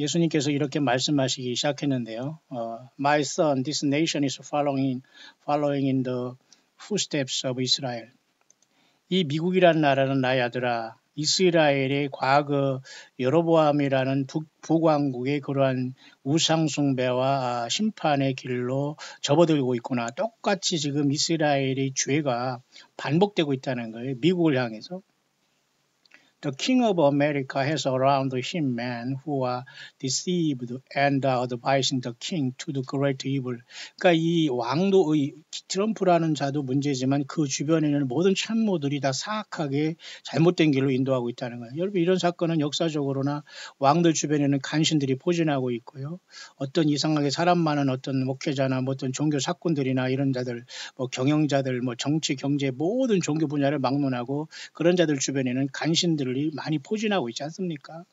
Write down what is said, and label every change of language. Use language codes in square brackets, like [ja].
[ko] 예수님께서 이렇게 말씀하시기 시작했는데요. [en] My son, this nation is following in the footsteps of Israel. [ko] 이 미국이라는 나라는 나의 아들아, 이스라엘의 과거 여로보암이라는 북왕국의 그러한 우상숭배와 심판의 길로 접어들고 있구나. 똑같이 지금 이스라엘의 죄가 반복되고 있다는 거예요. 미국을 향해서. [en] The King of America has around him men who are deceived and are advising the king to do great evil. [ko] 그러니까 이 왕도 트럼프라는 자도 문제지만 그 주변에 있는 모든 참모들이 다 사악하게 잘못된 길로 인도하고 있다는 거예요. 여러분 이런 사건은 역사적으로나 왕들 주변에는 간신들이 포진하고 있고요. 어떤 이상하게 사람 많은 어떤 목회자나 뭐 어떤 종교 사건들이나 이런 자들, 뭐 경영자들, 뭐 정치, 경제 모든 종교 분야를 막론하고 그런 자들 주변에는 간신들이 많이 포진하고 있지 않습니까?